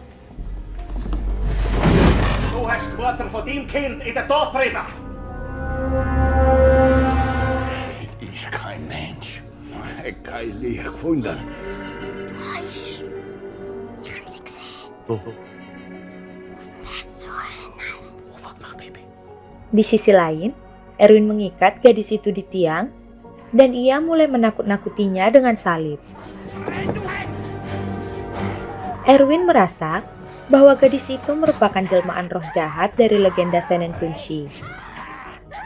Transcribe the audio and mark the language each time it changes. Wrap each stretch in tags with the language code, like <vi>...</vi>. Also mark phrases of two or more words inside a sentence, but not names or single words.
<de>Du hast die Mutter von deinem Kind in den Tod getrieben! Ich kein Mensch. Ich habe kein Licht gefunden. Wo?</de> <id>Di sisi lain, Erwin mengikat gadis itu di tiang dan ia mulai menakut-nakutinya dengan salib. Erwin merasa bahwa gadis itu merupakan jelmaan roh jahat dari legenda Senentunshi.</id>